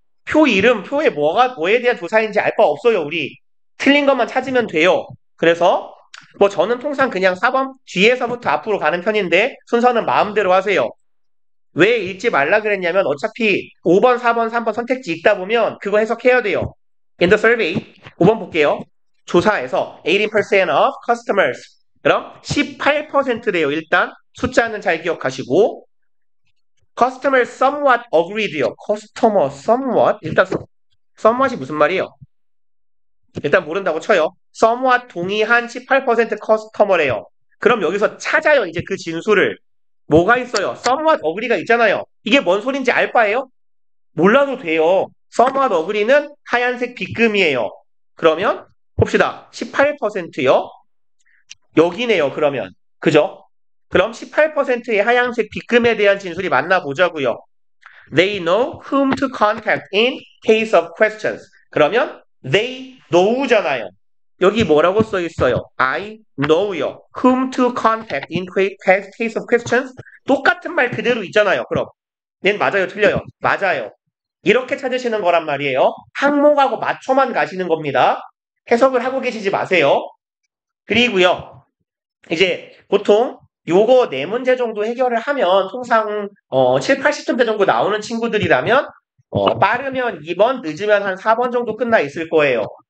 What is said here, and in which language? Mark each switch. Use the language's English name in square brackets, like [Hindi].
[Korean] 표 이름, 표에 뭐에 대한 조사인지 알 바 없어요, 우리. 틀린 것만 찾으면 돼요. 그래서 뭐 저는 통상 그냥 4번 뒤에서부터 앞으로 가는 편인데 순서는 마음대로 하세요. 왜 읽지 말라 그랬냐면 어차피 5번, 4번, 3번 선택지 읽다 보면 그거 해석해야 돼요. [English] In the survey, [Korean] 5번 볼게요. 조사에서 [English] 18% of customers. [Korean] 그럼 18%래요. 일단 숫자는 잘 기억하시고 [English] customer somewhat agreed [Korean] 요. [English] customer somewhat. [Korean] 일단 somewhat이 무슨 말이에요? 일단 모른다고 쳐요. somewhat 동의한 18% 커스터머래요. 그럼 여기서 찾아요. 이제 그 진수를. 뭐가 있어요? somewhat agree가 있잖아요. 이게 뭔 소린지 알 바예요? 몰라도 돼요. somewhat agree는 하얀색 빗금이에요. 그러면 봅시다. 18%요. 여기네요. 그러면. 그죠? 그럼 18%의 하얀색 빗금에 대한 진술이 맞나 보자고요. [English] They know whom to contact in case of questions. [Korean] 그러면 they know잖아요. 여기 뭐라고 써 있어요? [English] I know [Korean] 요. [English] Whom to contact in case of questions. [Korean] 똑같은 말 그대로 있잖아요. 그럼 얘는 맞아요, 틀려요? 맞아요. 이렇게 찾으시는 거란 말이에요. 항목하고 맞춰만 가시는 겁니다. 해석을 하고 계시지 마세요. 그리고요. 이제 보통 요거 4문제 정도 해결을 하면 통상 7, 80점대 정도 나오는 친구들이라면 빠르면 2번, 늦으면 한 4번 정도 끝나 있을 거예요.